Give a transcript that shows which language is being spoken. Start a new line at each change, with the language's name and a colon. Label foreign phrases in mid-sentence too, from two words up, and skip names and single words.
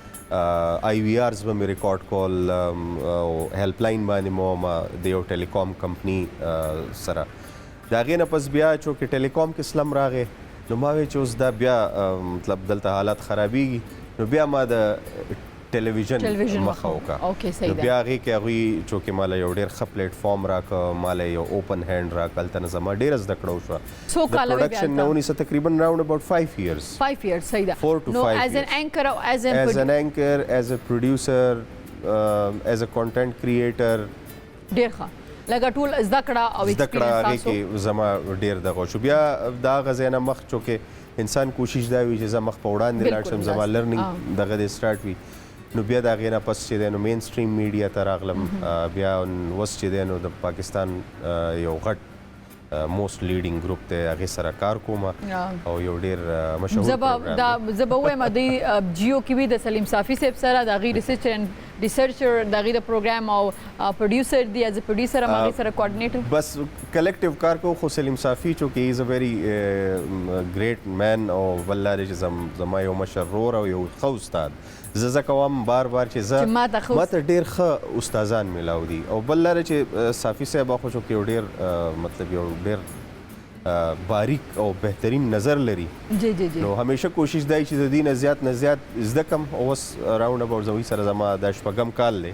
English: IVRs
Pashto: به مې ریکارډ کول او هیلپ لاین باندې مو د یو
English: telecom company
Pashto: سره د هغې نه پس بیا چونکې ټیلیکام کې سلم راغی نو ما وی چې اوس دا بیا مطلب دلته حالات خرابېږي نو بیا ما د ټلویزیون مخه وکړه نو بیا هغې کې هغوی چونکې ماله یو ډېر ښه پلیټفارم راکړه ماله یو
English: open hand
Pashto: راکړه هلته نه زما ډېره زده کړه وشوه د پروډکشن نه ونیسه تقریبا
English: round about 5 years 5 years
Pashto: صحیح ده
English: 4 to 5 years as an anchor as a producer as a content creator
Pashto: ډېر ښه لکه ټول زده کړه او ایکسپیرینس هغې کې زما ډېر دغه شو بیا د هغه ځای نه مخ چونکې انسان کوشش دا وي چې زه مخ په وړاندې لاړ شم زما لرنینګ دغه دې سټارټ وي نو بیا د هغې نه پس چې دی نو
English: mainstream media
Pashto: ته راغلم بیا اوس چې دی نو د پاکستان یو غټ
English: most leading group
Pashto: دی هغې سره کار کوم او یو ډېر مشهور زه به وایم دوی جیو کې وي د سلیم صافي صاحب سره د هغې ریسرچر د هغې د پروګرام او پروډیوسر دی
English: is a producer
Pashto: هم هغې سره کوارډینیټر بس کلیکټیو کار کوو خو سلیم صافي چونکې
English: he is a very great man
Pashto: او بل لارې چې زما یو مشر رور او یو ښه استاد زه ځکه وایم بار چې زه ماته ډېر ښه استادان میلاو دي او بل لارې چې صافي صاحب خو چونکې یو ډېر مطلب یو ډېر باریک او بهترین نظر لري نو همیشه کوشش دی چې د دې نه زیات نه زیات زده کم او اوس
English: round about
Pashto: زوی سره زما د شپږم کال دی